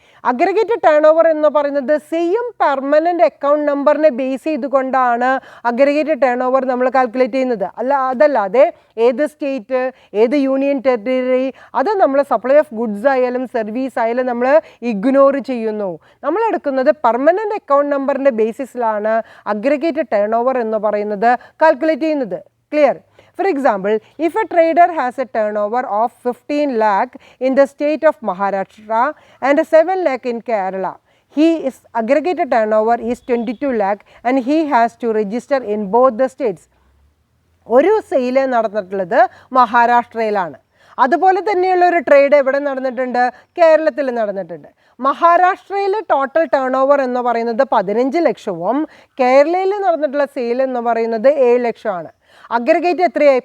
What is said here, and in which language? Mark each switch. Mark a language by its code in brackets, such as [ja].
[ml] Aggregated turn over എന്ന് പറയുന്നത് same permanent account നമ്പറിനെ ബേസ് ചെയ്തുകൊണ്ടാണ് അഗ്രിഗേറ്റഡ് ടേൺ ഓവർ നമ്മൾ കാൽക്കുലേറ്റ് ചെയ്യുന്നത്. അതല്ലാതെ ഏത് സ്റ്റേറ്റ്, ഏത് യൂണിയൻ ടെറിട്ടറി, അത് നമ്മൾ സപ്ലൈ ഓഫ് ഗുഡ്സ് ആയാലും സർവീസ് ആയാലും നമ്മൾ ഇഗ്നോർ ചെയ്യുന്നു. നമ്മൾ എടുക്കുന്നത് പെർമനൻറ്റ് അക്കൗണ്ട് നമ്പറിൻ്റെ ബേസിസിലാണ് അഗ്രിഗേറ്റഡ് ടേൺ ഓവർ എന്ന് പറയുന്നത് കാൽക്കുലേറ്റ് ചെയ്യുന്നത്. Clear? [en] For example, if a trader has a turnover of 15 lakh in the state of Maharashtra and 7 lakh in Kerala, his aggregated turnover is 22 lakh and he has to register in both the states. [ml] ഒരു sale നടന്നിട്ടുള്ളത് മഹാരാഷ്ട്രയിലാണ്. അതുപോലെ തന്നെയുള്ള ഒരു trade എവിടെ നടന്നിട്ടുണ്ട്? കേരളത്തിൽ നടന്നിട്ടുണ്ട്. മഹാരാഷ്ട്രയിൽ ടോട്ടൽ ടേൺ ഓവർ എന്ന് പറയുന്നത് 15 ലക്ഷവും കേരളയിൽ നടന്നിട്ടുള്ള സെയിൽ എന്ന് പറയുന്നത് 7 ലക്ഷമാണ്. അഗ്രിഗേറ്റ് എത്രയായി?